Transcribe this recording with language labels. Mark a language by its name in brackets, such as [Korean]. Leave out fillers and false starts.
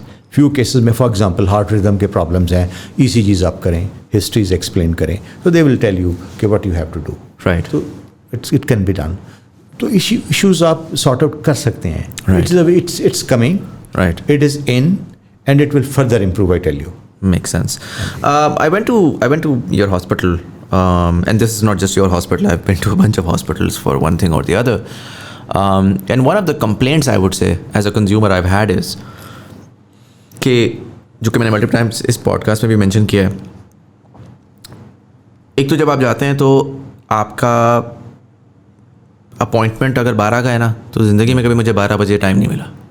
[Urdu] Few cases میں for example heart rhythm کے problems ہیں, ECGs آپ کریں, ہسٹریز ایکسپلین کریں, تو [English] they will tell you [Urdu] کہ [English] What you have to do. Right. تو it can be done. [Urdu] تو ایشوز آپ سارٹ آؤٹ کر سکتے ہیں. [English] It's coming. Right. It is in and it will further improve, I tell you. Makes sense. I went to your hospital, and this is not just your hospital. I've been to a bunch of hospitals for one thing or the other. And one of the complaints I would say as a consumer I've had is [Urdu] کہ جو کہ میں نے multiple times اس podcast میں بھی mention کیا ہے, ایک تو جب آپ جاتے ہیں تو آپ کا اپوائنٹمنٹ اگر 12 کا ہے نا, تو زندگی میں کبھی مجھے 12 بجے ٹائم نہیں ملا.